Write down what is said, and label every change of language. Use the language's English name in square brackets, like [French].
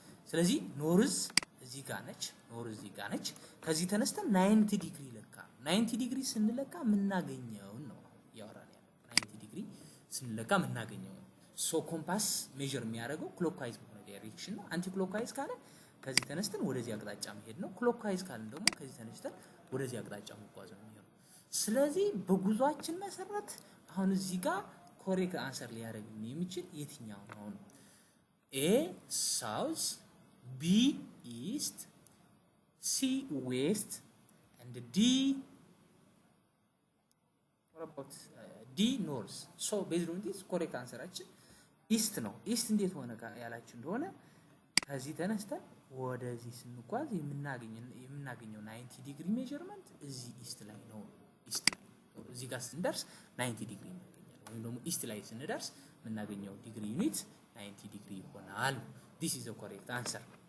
[Amharic] ስለዚህ ኖርዝ እዚህ ጋር ነች። ከዚህ ተነስተን 90 ዲግሪ ለካ 90 ዲግሪ ስንለካ የምናገኘው ነው ያወራን ያለው 90 ዲግሪ ስንለካ የምናገኘው ነው። ሶ ኮምፓስ ሜዠር የሚያደርገው ክሎክዋይዝ በሆነ ዳይሬክሽን ነው። አንቲ ክሎክዋይዝ ካለ ከዚህ ተነስተን ወደዚህ አቅጣጫ መሄድ ነው። ክሎክዋይዝ ካለ ደግሞ ከዚህ ተነስተን ወደዚህ አቅጣጫ መጓዝ ነው የሚሆነው። ስለዚህ በጉዟችን መሰረት አሁን እዚህ ጋር ኮሬክት አንሰር ሊያደርግልን የሚችል የትኛው ነው? [English] A south, B east, C west, and D what about D north? [Amharic] So based on this correct answeraችን ኢስት ነው። ኢስት እንዴት ሆነ ያላችሁ እንደሆነ ከዚህ ተነስተን ወደዚህ ስንጓዝ የምናገኘው 90 ዲግሪ ሜዠርመንት እዚህ ኢስት ላይ ነው። እዚህ ጋር ስንደርስ 90 ዲግሪ እናገኛለን። ወይም ደግሞ ኢስት ላይ ስንደርስ የምናገኘው ዲግሪ ዩኒት 90 ዲግሪ ይሆናል። [English] This is the correct answer.